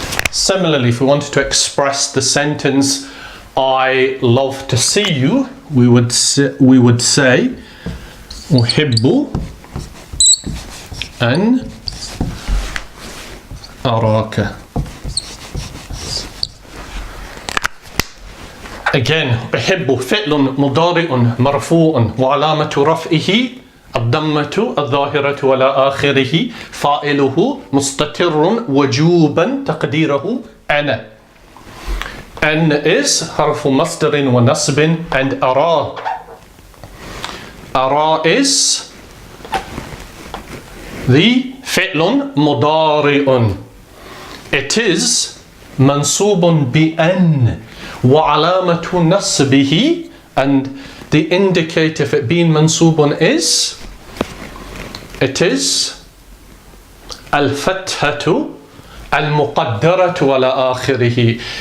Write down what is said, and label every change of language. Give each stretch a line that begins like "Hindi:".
English: Similarly, if we wanted to express the sentence I love to see you, we would say
Arabic: uhibbu an araka.
English: Again,
Arabic: uhibbu fi'lun mudari'un marfu'un wa alamatu raf'ihi الضمة الظاهرة على آخره فاعله مستتر وجوبا تقديره أنا. أن is حرف مصدر ونصب, and أرى.
English: أرى is the فعل مضارع. It is
Arabic: منصوب بأن وعلامة نصبه,
English: and the indicator for it being
Arabic: منصوب is, it is الفتحة المقدرة على آخره.